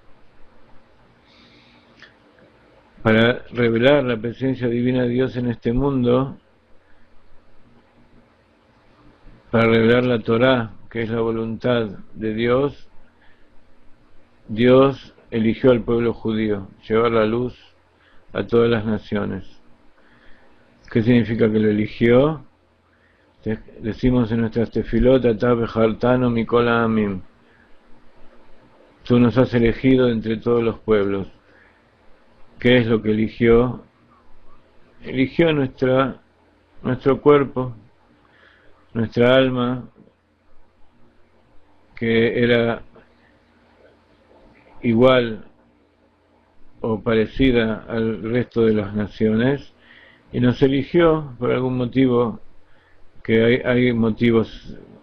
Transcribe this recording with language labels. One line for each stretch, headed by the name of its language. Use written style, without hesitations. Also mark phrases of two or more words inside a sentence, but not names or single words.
Spanish: Para revelar la presencia divina de Dios en este mundo, para revelar la Torá, que es la voluntad de Dios, Dios eligió al pueblo judío, llevar la luz a todas las naciones. ¿Qué significa que lo eligió?
Hebrew: Decimos en nuestras tefilot, אתה בחרתנו מכל העמים.
Spanish: Tú nos has elegido entre todos los pueblos. ¿Qué es lo que eligió? Eligió nuestro cuerpo, nuestra alma, que era igual o parecida al resto de las naciones, y nos eligió por algún motivo, que hay motivos